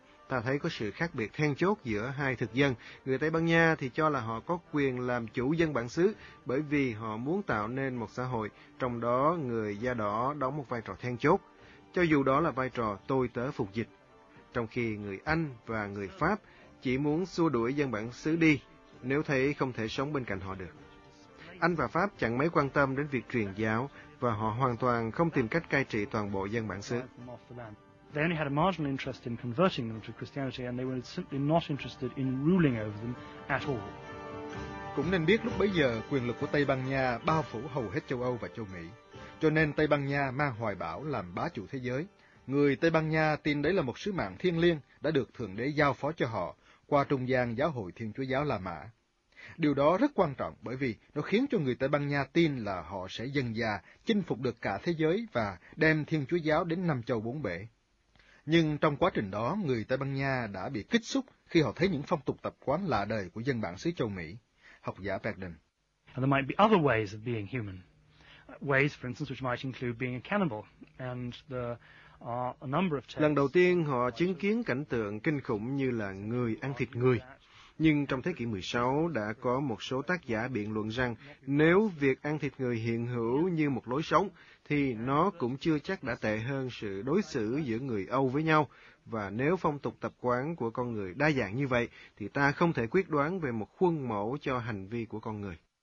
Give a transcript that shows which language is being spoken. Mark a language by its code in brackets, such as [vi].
[vi] Ta thấy có sự khác biệt then chốt giữa hai thực dân. Người Tây Ban Nha thì cho là họ có quyền làm chủ dân bản xứ bởi vì họ muốn tạo nên một xã hội trong đó người da đỏ đóng một vai trò then chốt, cho dù đó là vai trò tôi tớ phục dịch. Trong khi người Anh và người Pháp chỉ muốn xua đuổi dân bản xứ đi nếu thấy không thể sống bên cạnh họ được. Anh và Pháp chẳng mấy quan tâm đến việc truyền giáo và họ hoàn toàn không tìm cách cai trị toàn bộ dân bản xứ. [en] They only had a marginal interest in converting them to Christianity, and they were simply not interested in ruling over them at all. [vi] Cũng nên biết lúc bấy giờ quyền lực của Tây Ban Nha bao phủ hầu hết châu Âu và châu Mỹ, cho nên Tây Ban Nha mang hoài bão làm bá chủ thế giới. Người Tây Ban Nha tin đấy là một sứ mạng thiêng liêng đã được Thượng Đế giao phó cho họ qua trung gian Giáo hội Thiên Chúa Giáo La Mã. Điều đó rất quan trọng bởi vì nó khiến cho người Tây Ban Nha tin là họ sẽ dần dà chinh phục được cả thế giới và đem Thiên Chúa Giáo đến năm châu bốn bể. Nhưng trong quá trình đó, người Tây Ban Nha đã bị kích xúc khi họ thấy những phong tục tập quán lạ đời của dân bản xứ châu Mỹ. Học giả Bergden. [en] And there might be other ways of being human. Ways, for instance, which might include being a cannibal. And there are a number of [vi] Lần đầu tiên họ chứng kiến cảnh tượng kinh khủng như là người ăn thịt người. Nhưng trong thế kỷ 16 đã có một số tác giả biện luận rằng nếu việc ăn thịt người hiện hữu như một lối sống thì nó cũng chưa chắc đã tệ hơn sự đối xử giữa người Âu với nhau, và nếu phong tục tập quán của con người đa dạng như vậy thì ta không thể quyết đoán về một khuôn mẫu cho hành vi của con người.